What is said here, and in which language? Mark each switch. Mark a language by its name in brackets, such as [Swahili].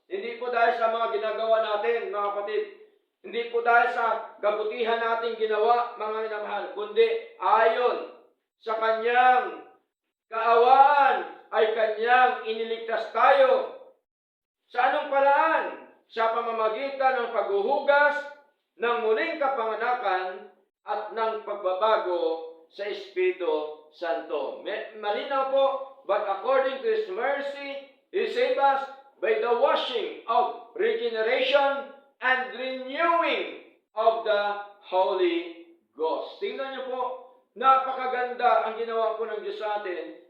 [Filipino] Hindi po dahil sa mga ginagawa natin, mga kapatid. Hindi po dahil sa kabutihan nating ginawa, mga minamahal, kundi ayon sa kanyang kaawaan ay kanyang iniligtas tayo. Sa anong paraan? Sa pamamagitan ng paghuhugas ng muling kapanganakan at ng pagbabago sa Espiritu Santo. Malinaw po, [English] but according to His mercy, He saved us by the washing of regeneration and renewing of the Holy Ghost. [Filipino] Tingnan niyo po, napakaganda ang ginawa po ng Diyos sa atin.